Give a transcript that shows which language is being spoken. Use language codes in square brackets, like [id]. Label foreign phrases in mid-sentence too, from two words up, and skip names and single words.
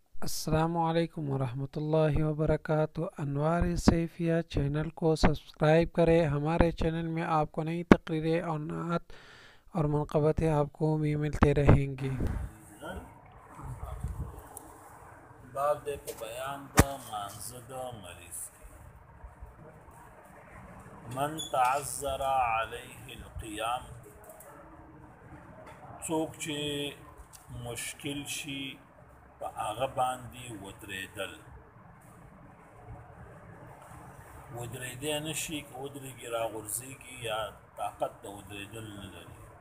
[ar] السلام عليكم ورحمة الله وبركاته. [hi] अनवार सैफिया चैनल को सब्सक्राइब करें। हमारे चैनल में आपको नई तकरीरें और नात और मनक़बतें आपको भी मिलते रहेंगी। [ps] باب دې په بیان د مانزه د مریض کې [ar] من تعذر علیه القیام، [ps] څوک چې مشکل شي په هغه باندې ودرېدل، ودرېدی نه شي، که ودرېږي راغورځېږي یا طاقت د ودرېدل نه لري.